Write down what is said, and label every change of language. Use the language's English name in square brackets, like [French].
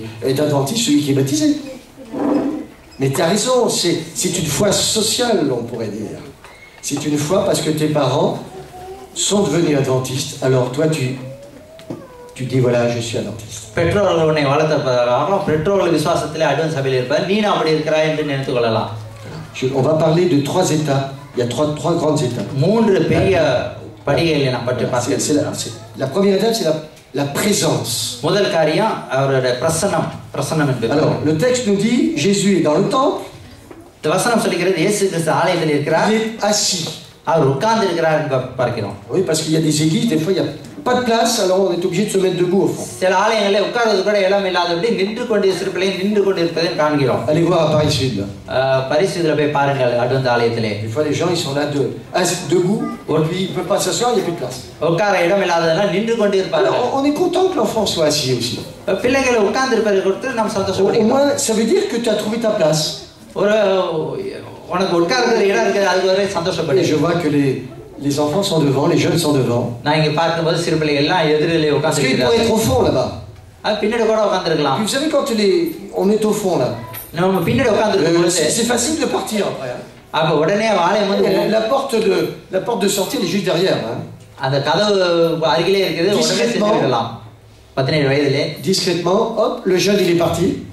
[French] Est adventiste celui qui est baptisé. Mais tu as raison, c'est une foi sociale, on pourrait dire. C'est une foi parce que tes parents sont devenus adventistes. Alors toi, tu dis voilà, je suis adventiste. [Tamil] பெற்றோர்கள் உன்னை வளர்த்தப்ப பெற்றோர்கள் விசுவாசத்திலே advent சபையில் இருப்பார், நீ அப்படி இருக்கிறாய் என்று நினைத்துக் கொள்ளலாம். [French] On va parler de 3 étapes. Il y a 3 grandes étapes. [Tamil] 3 பெரிய படிகளை நாம் பற்றி பார்க்கலாம். [French] La première étape, c'est la présence. [Tamil] முதல் காரியம் அவருடைய பிரசன்னம் என்பது. [French] Alors, le texte nous dit Jésus est dans le temple. [Tamil] இந்த வசனம் சொல்கிறது இயேசு கிறிஸ்து ஆலயத்தில் இருக்கிறார். [French] Il est assis. [Tamil] அவர் உட்கார்ந்து இருக்கிறார் என்று பார்க்கிறோம். [French] Oui, parce qu'il y a des églises, des fois il y a pas de place, alors on est obligé de se mettre debout au fond. [Tamil] சில ஆலயங்களில் உட்கார்வது கூட இடம் இல்லாதபடி நின்று கொண்டு சிறு பிள்ளை நின்று கொண்டு இருப்பதை காண்கிறோம். [French] Allez voir à Paris Sud là. [Tamil] பரிசுல போய் பாருங்கள் அட்வென்ட் ஆலயத்திலே. [French] Des fois les gens ils sont là debout, lui il peut pas s'asseoir, il n'y a plus de place. [Tamil] உட்கார இடம் இல்லாததெல்லாம் நின்று கொண்டு இருப்பார்கள். [French] On est content que l'enfant soit assis aussi. [Tamil] பிள்ளைகளை உட்கார்ந்து இருப்பதை குறித்து நாம் சந்தோஷப்படுகிறோம். [French] Au moins ça veut dire que tu as trouvé ta place. [Tamil] ஒரு உனக்கு உட்கார்ந்து இடம் இருக்குது அது வரை சந்தோஷப்படு. [French] Je vois que les enfants sont devant, les jeunes sont devant. [Tamil] நான் இங்க பார்க்கும்போது சிறு பிள்ளைகள் எல்லாம் எதிரிலே உட்கார்ந்து இருக்காங்க. [French] Parce qu'ils pourraient être au fond là-bas. [Tamil] பின்னாடி கூட உட்கார்ந்து இருக்கலாம். [French] Vous savez quand on est au fond là. [Tamil] நம்ம பின்னாடி உட்கார்ந்து இருக்கும்போது [French] c'est facile de partir après. [Tamil] அப்ப உடனே ஆலயம் வந்து [French] la porte de sortie est juste derrière hein. [Tamil] அந்த கதவு அருகிலே இருக்குது உடனே சென்று விடலாம். 17 வயதிலே [French] discrètement hop le jeune il est parti.